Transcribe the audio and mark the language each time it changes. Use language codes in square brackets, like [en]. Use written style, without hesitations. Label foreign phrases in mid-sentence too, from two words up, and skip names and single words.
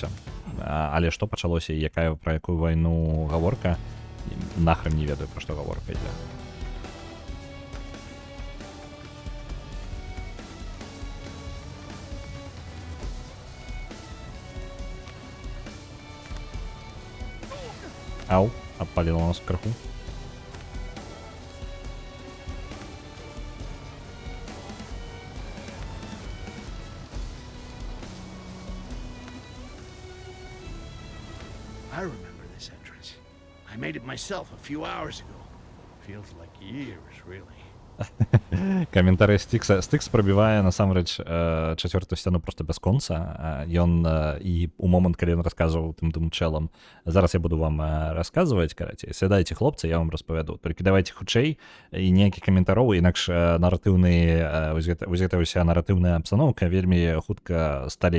[be] Але што пачалося і пра якую вайну гаворка, нахрен не ведаю, пра што гаворка ідзе. [uk] Ау, обпалило нас вверху. [en] I remember this entrance. I made it myself a few hours ago. Feels like years, really. [be] Каментарый Стикса. Стикс пробівае насамрэч чацвёртую сцяну просто без конца. Ён і у момант, калі ён расказваў тым чэлам, зараз я буду вам расказваць, карацей. Сядайце, хлопцы, я вам распавяду. Толькі давайте хутчэй і нейкі каментароў, інакш наратыўны вось гэта ўся наратыўная абстаноўка вельмі хутка сталее.